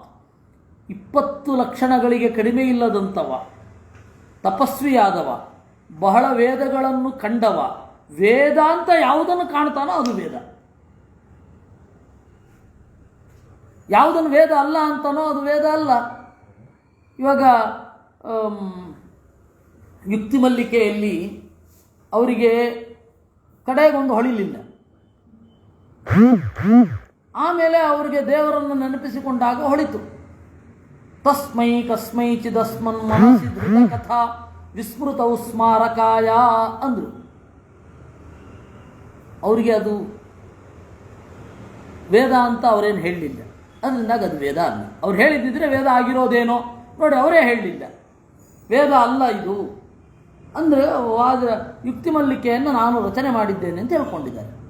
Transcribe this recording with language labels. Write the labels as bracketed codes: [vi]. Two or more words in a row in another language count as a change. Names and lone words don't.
[kn] 20 ಲಕ್ಷಣಗಳಿಗೆ ಕಡಿಮೆ ಇಲ್ಲದಂಥವ, ತಪಸ್ವಿಯಾದವ, ಬಹಳ ವೇದಗಳನ್ನು ಕಂಡವ, ವೇದ ಅಂತ ಯಾವುದನ್ನು ಕಾಣ್ತಾನೋ ಅದು ವೇದ, ಯಾವುದನ್ನು ವೇದ ಅಲ್ಲ ಅಂತಾನೋ ಅದು ವೇದ ಅಲ್ಲ. ಇವಾಗ ಯುಕ್ತಿ ಮಲ್ಲಿಕೆಯಲ್ಲಿ ಅವರಿಗೆ ಕಡೆಗೊಂದು ಹೊಳಿಲಿಲ್ಲ, ಆಮೇಲೆ ಅವರಿಗೆ ದೇವರನ್ನು ನೆನಪಿಸಿಕೊಂಡಾಗ ಹೊಳಿತು. [sa] ತಸ್ಮೈ ಕಸ್ಮೈ ಚಿದಸ್ಮನ್ ಮನಸಿ ಧೃತ ಕಥಾ ವಿಸ್ಮೃತೌ ಸ್ಮಾರಕಾಯ ಅಂದರು. [kn] ಅವರಿಗೆ ಅದು ವೇದ ಅಂತ ಅವರೇನು ಹೇಳಲಿಲ್ಲ, ಅದರಿಂದಾಗಿ ಅದು ವೇದ ಅಲ್ಲ. ಅವ್ರು ಹೇಳಿದ್ದಿದ್ರೆ ವೇದ ಆಗಿರೋದೇನೋ, ನೋಡಿ ಅವರೇ ಹೇಳಲಿಲ್ಲ, ವೇದ ಅಲ್ಲ ಇದು ಅಂದರೆ ವಾದ ಯುಕ್ತಿ ಮಲ್ಲಿಕೆಯನ್ನು ನಾನು ರಚನೆ ಮಾಡಿದ್ದೇನೆ ಅಂತ ಹೇಳ್ಕೊಂಡಿದ್ದಾರೆ.